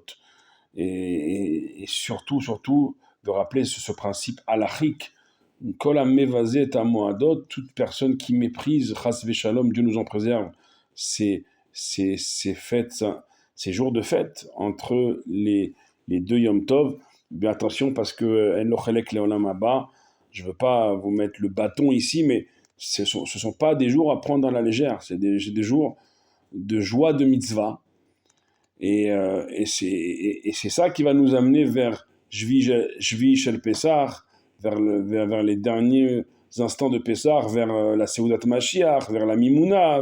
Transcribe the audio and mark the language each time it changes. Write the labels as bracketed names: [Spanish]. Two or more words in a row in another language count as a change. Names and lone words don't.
[French] Et surtout, surtout, de rappeler ce principe halachique, [Hebrew] כל המבזה את המועדות, [French] toute personne qui méprise, [Hebrew] חס ושלום, [French] Dieu nous en préserve, ces, ces fêtes, ces jours de fête entre les deux Yom Tov. Mais attention parce que [Hebrew] אין לו חלק לעולם הבא, [French] je veux pas vous mettre le bâton ici, mais ce sont pas des jours à prendre dans la légère, c'est des jours de joie de mitzvah. Et c'est ça qui va nous amener vers [Hebrew] שביעי של פסח, [French] vers les derniers instants de Pessah, vers la [Hebrew] סעודת משיח, [French] vers la Mimouna.